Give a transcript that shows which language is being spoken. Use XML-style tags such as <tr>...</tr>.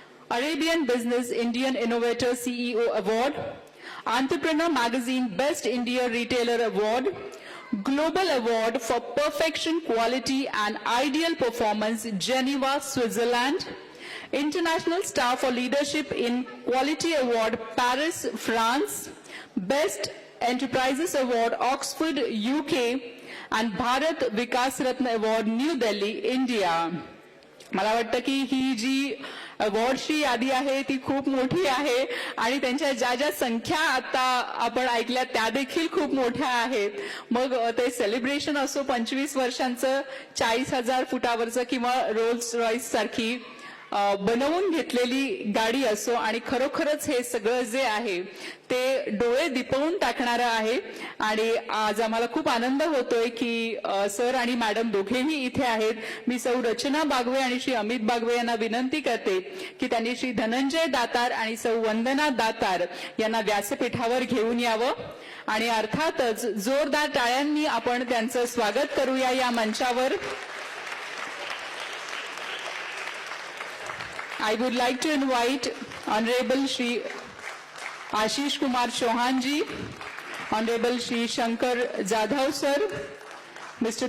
<en>Arabian Business Indian Innovator CEO Award, Entrepreneur Magazine Best India Retailer Award, Global Award for Perfection, Quality and Ideal Performance, Geneva, Switzerland, International Star for Leadership in Quality Award, Paris, France, Best Enterprises Award, Oxford, UK, and Bharat Vikas Ratna Award, New Delhi, India.</en> <mr>मला वाटतं की ही जी अवॉर्डची यादी आहे ती खूप मोठी आहे आणि त्यांच्या ज्या ज्या संख्या आता आपण ऐकल्या त्या देखील खूप मोठ्या आहेत. मग ते सेलिब्रेशन असो 25 वर्षांचं, 40,000 फुटावरचं किंवा रोल्स रॉईस सारखी बनवून घेतलेली गाडी असो, आणि खरोखरच हे सगळं जे आहे ते डोळे दिपवून टाकणारं आहे. आणि आज आम्हाला खूप आनंद होतोय की सर आणि मॅडम दोघेही इथे आहेत. मी सौ रचना बागवे आणि श्री अमित बागवे यांना विनंती करते की त्यांनी श्री धनंजय दातार आणि सौ वंदना दातार यांना व्यासपीठावर घेऊन यावं, आणि अर्थातच जोरदार टाळ्यांनी आपण त्यांचं स्वागत करूया या मंचावर.</mr> <en>I would like to invite Honorable Shri Ashish Kumar Chauhan ji, Honorable Shri Shankar Jadhav sir, Mr.</en>